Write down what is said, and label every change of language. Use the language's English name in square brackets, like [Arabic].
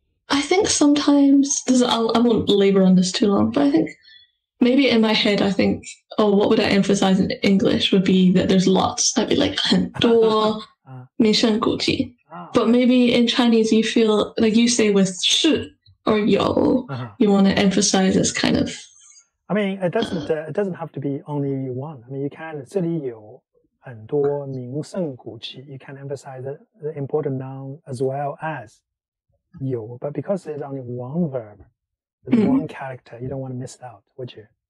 [English] I think sometimes I won't labor on this too long, but I think maybe in my head I think, oh, what would I emphasize in English would be that there's lots. I'd be like [Chinese] 很多名胜古迹. [English] But maybe in Chinese you feel like you say with 是 or 有, you want to emphasize as kind of. I mean, it doesn't have to be only one. I mean, you can [Chinese] 这里有很多名胜古迹. [English] You can emphasize the important noun as well as 有, but because there's only one verb, there's one character, you don't want to miss it out, would you?